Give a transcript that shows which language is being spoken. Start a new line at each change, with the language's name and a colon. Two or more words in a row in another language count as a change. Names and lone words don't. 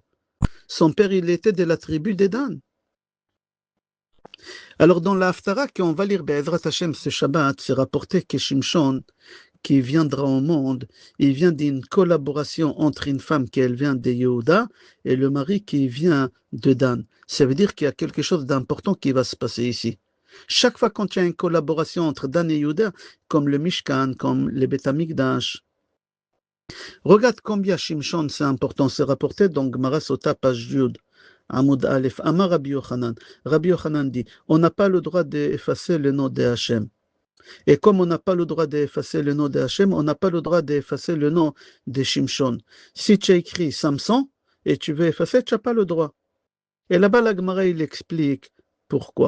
French: Son père, il était de la tribu de Dan. Alors, dans la Haftara, qu'on va lire
Hebrew: בעזרת השם
French: ce Shabbat, c'est rapporté que Shimshon, qui viendra au monde, il vient d'une collaboration entre une femme qui elle vient de Yehuda et le mari qui vient de Dan. Ça veut dire qu'il y a quelque chose d'important qui va se passer ici. Chaque fois quand il y a une collaboration entre Dan et Yehuda, comme le Mishkan, comme le Beth Amikdash, regarde combien Shimshon c'est important. C'est rapporté dans Gemara Sota, page
Hebrew: י' עמוד א' אמר רבי יוחנן.
French: Rabbi Yochanan dit, on n'a pas le droit d'effacer le nom de Hachem. Et comme on n'a pas le droit d'effacer le nom de Hachem, on n'a pas le droit d'effacer le nom de Shimshon. Si tu as écrit Samson et tu veux effacer, tu n'as pas le droit. Et là-bas, la Gemara, il explique pourquoi.